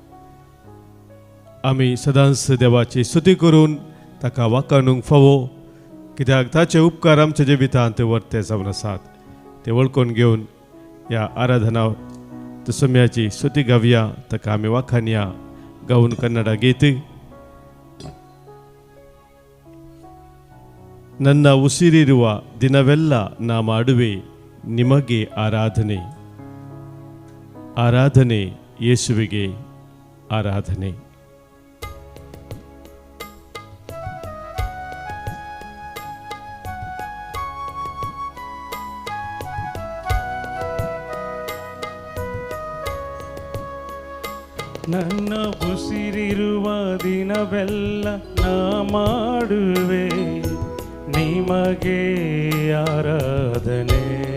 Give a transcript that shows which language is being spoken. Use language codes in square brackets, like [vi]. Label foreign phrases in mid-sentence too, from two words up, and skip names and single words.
[kok] आमी सदांच देवाची स्तुती करून ताका वाखाणूंक फावो, कित्याक ताचे उपकार आमच्या जिवितांत वर्ते जावन आसात. ते वळखून घेवन ह्या आराधना समयाची स्तुती गावया, ताका आमी वाखाणया गावन कन्नಡ गीत. [kn] ನನ್ನ ಉಸಿರಿರುವ ದಿನವೆಲ್ಲ ನಾ ಮಾಡುವೆ ನಿಮಗೆ ಆರಾಧನೆ, ಆರಾಧನೆ ಯೇಸುವಿಗೆ ಆರಾಧನೆ. ನನ್ನ ಉಸಿರಿರುವ ದಿನವೆಲ್ಲ ನಾ ಮಾಡುವೆ ನಿಮಗೆ ಆರಾಧನೆ.